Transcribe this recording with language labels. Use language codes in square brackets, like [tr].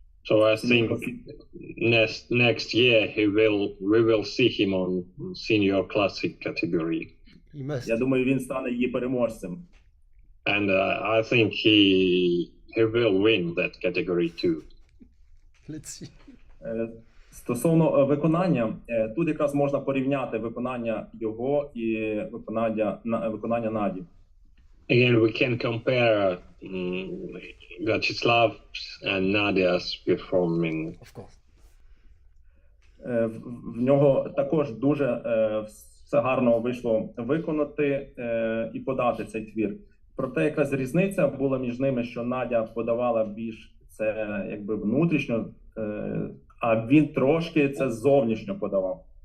[en] So I think next year we will see him on senior classic category. [uk] Я думаю, він стане її переможцем. [en] And I think he will win that category too. Let's see. [uk] Стосовно виконання, тут якраз можна порівняти виконання його і виконання Наді. [en] Again, we can compare Vyacheslav's and Nadia's performing. Of course. [uk] В нього також дуже все гарно вийшло виконати і подати цей твір. Проте якраз різниця була між ними, що Надя подавала більш це якби внутрішньо, а він трошки це зовнішньо подавав.